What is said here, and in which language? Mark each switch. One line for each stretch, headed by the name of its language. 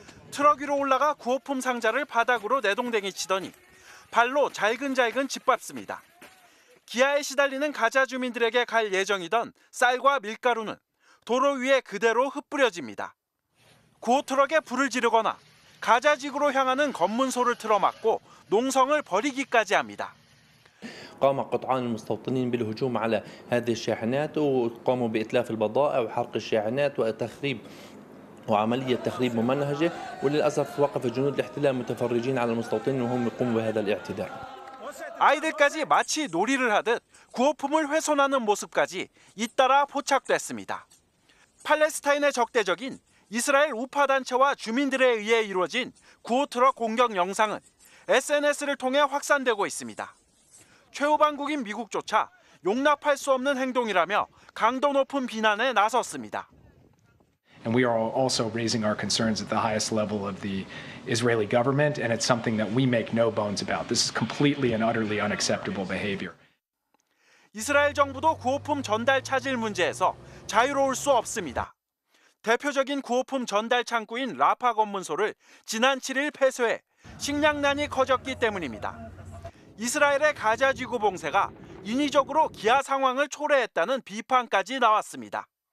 Korean: 트럭 위로 올라가 구호품 상자를 바닥으로 내동댕이 치더니 발로 잘근잘근 짓밟습니다. 기아에 시달리는 가자 주민들에게 갈 예정이던 쌀과 밀가루는 도로 위에 그대로 흩뿌려집니다. 구호 트럭에 불을 지르거나 가자 지구로 향하는 검문소를 틀어막고 농성을 벌이기까지 합니다.
Arabic: قام قطعان المستوطنين بالهجوم على هذه الشاحنات وقاموا بإتلاف البضائع وحرق الشاحنات وتخريب وعملية تخريب ممنهجة وللأسف وقف جنود الاحتلال متفرجين على المستوطنين وهم يقوموا بهذا الاعتداء.
Korean: 아이들까지 마치 놀이를 하듯 구호품을 훼손하는 모습까지 잇따라 포착됐습니다. 팔레스타인의 적대적인 이스라엘 우파 단체와 주민들에 의해 이루어진 구호 트럭 공격 영상은 SNS를 통해 확산되고 있습니다. 최후방국인 미국조차 용납할 수 없는 행동이라며 강도 높은 비난에 나섰습니다.
English: And we are also raising our concerns at the highest level of the Israeli government, and it's something that we make no bones about. This is completely and utterly unacceptable behavior.
Korean: 이스라엘 정부도 구호품 전달 차질 문제에서 자유로울 수 없습니다. 대표적인 구호품 전달 창구인 라파 검문소를 지난 7일 폐쇄해 식량난이 커졌기 때문입니다. 이스라엘의 가자 지구 봉쇄가 인위적으로 기아 상황을 초래했다는 비판까지 나왔습니다.